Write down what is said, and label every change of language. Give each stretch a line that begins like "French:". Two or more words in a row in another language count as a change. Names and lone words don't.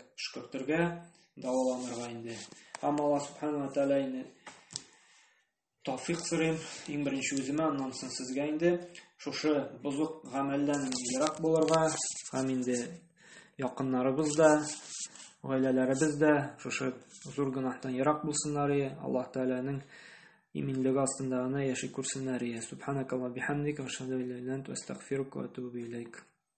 Tatar: Эшкертергә, дәваланырга инде. Һәм
Arabic: الله سبحانه وتعالى
Tatar: инде тауфик сорыйм, иң беренче үземә, аннан соң сезгә инде шушы бозык гамәлдән ерак булырга, һәм инде якыннарыбыз да, гаиләләребез дә шушы зур гөнаһтан ерак булсыннар, Аллаһ Тәгаләнең иминлеге астында гына яши күрсеннәр.
Arabic: سبحانك وبحمدك أشهد أن لا إله إلا أنت أستغفرك وأتوب إليك.